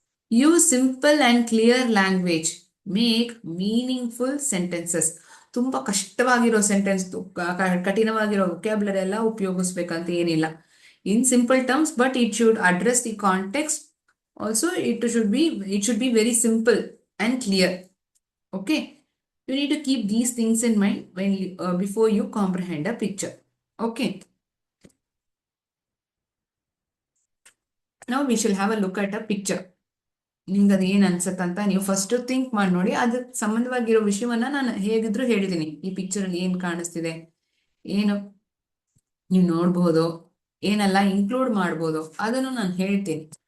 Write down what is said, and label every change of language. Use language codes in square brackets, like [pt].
[en] Use simple and clear language. Make meaningful sentences. [kn] ತುಂಬಾ ಕಷ್ಟವಾಗಿರೋ sentence, ಕಠಿಣವಾಗಿರೋ vocabulary ಎಲ್ಲ ಉಪಯೋಗಿಸ್ಬೇಕಂತ ಏನಿಲ್ಲ. [en] In simple terms, but it should address the context. Also it should be very simple and clear. Okay, you need to keep these things in mind before you comprehend a picture. Okay, now we shall have a look at a picture. [kn] ನಿಮ್ಗೆ ಅದು ಏನ್ ಅನ್ಸತ್ತಂತ ನೀವು [en] first think [kn] ಮಾಡಿ ನೋಡಿ. ಅದಕ್ಕೆ ಸಂಬಂಧವಾಗಿರೋ ವಿಷಯವನ್ನ ನಾನು ಹೇಗಿದ್ರು ಹೇಳಿದ್ದೀನಿ. ಈ ಪಿಕ್ಚರ್ ಅಲ್ಲಿ ಏನ್ ಕಾಣಿಸ್ತಿದೆ, ಏನು ನೀವು ನೋಡ್ಬೋದು, ಏನೆಲ್ಲ ಇನ್ಕ್ಲೂಡ್ ಮಾಡ್ಬೋದು, ಅದನ್ನು ನಾನು ಹೇಳ್ತೀನಿ.